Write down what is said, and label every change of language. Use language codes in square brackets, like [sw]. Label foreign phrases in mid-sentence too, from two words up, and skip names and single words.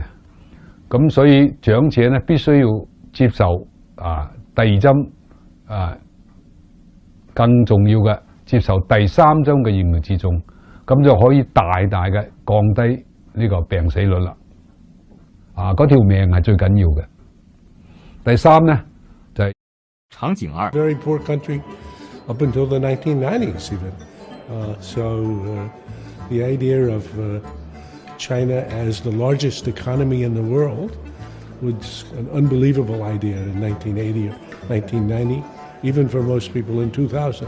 [yue] 咁所以長者呢必須要接受第二針更重要嘅接受第三針嘅疫苗接種，咁就可以大大嘅降低呢個病死率啦。嗰條命係最緊要嘅。第三呢就係場景二 [en] Very poor country up until the 1990s even. The idea of China as the largest economy in the world was an unbelievable idea in 1980 or 1990, even for most people in 2000.